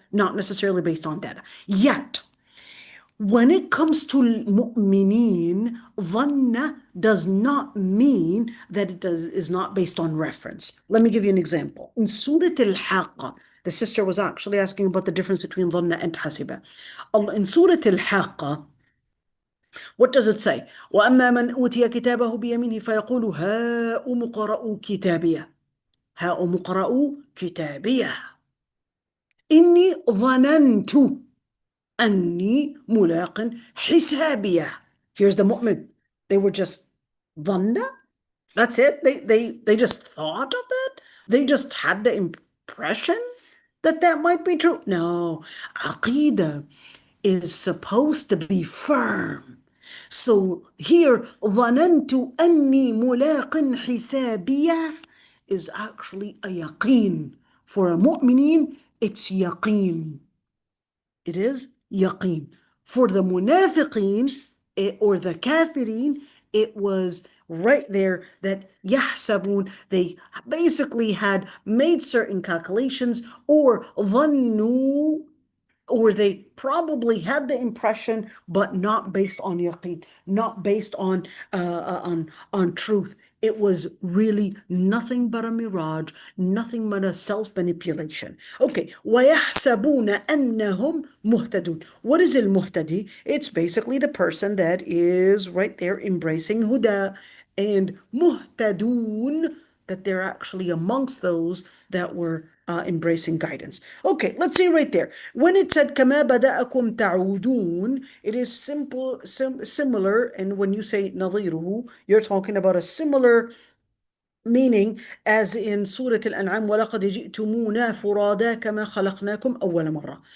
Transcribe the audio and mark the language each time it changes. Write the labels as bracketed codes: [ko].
[en] Not necessarily based on data. Yet, when it comes to mu'mineen, dhanna does not mean that it is not based on reference. Let me give you an example. In Surah al-Haqqa, the sister was actually asking about the difference between dhanna and hasiba. In Surah al-Haqqa, what does it say? [ar] وَأَمَّا مَنْ أُوتِيَ كِتَابَهُ بِيَمِينِهِ فَيَقُولُ هَاؤُمُ اقْرَءُوا كِتَابِيَهْ هَاؤُمُ اقْرَءُوا كِتَابِيَهْ إِنِّي ظَنَنْتُ أني ملاق حسابية. [en] Here's the mu'min. They were just dhanna. That's it. They just thought of that. They just had the impression that that might be true. No, aqidah is supposed to be firm. So here, [ar] ظننت أني ملاق حسابية [en] is actually a yaqeen. For a mu'mineen, it's yaqeen. It is yaqeen. For the munafiqeen or the kafirin, it was right there that yahsabun, they basically had made certain calculations, or dhannu, or they probably had the impression, but not based on yaqeen, not based on truth. It was really nothing but a mirage, nothing but a self-manipulation. Okay, [ar] وَيَحْسَبُونَ أَنَّهُمْ مُهْتَدُونَ. [en] What is al-muhtadi? It's basically the person that is right there embracing huda, and muhtadun, that they're actually amongst those that were embracing guidance. Okay, let's see right there. When it said [ar] كَمَا بَدَأَكُمْ تَعُودُونَ, [en] it is similar, and when you say نَظِيرُهُ, you're talking about a similar meaning as in Surah Al-An'am, [ar] وَلَقَدْ جِئْتُمُونَا فُرَادَا كَمَا خَلَقْنَاكُمْ أَوَّلَ مَرَّةٍ.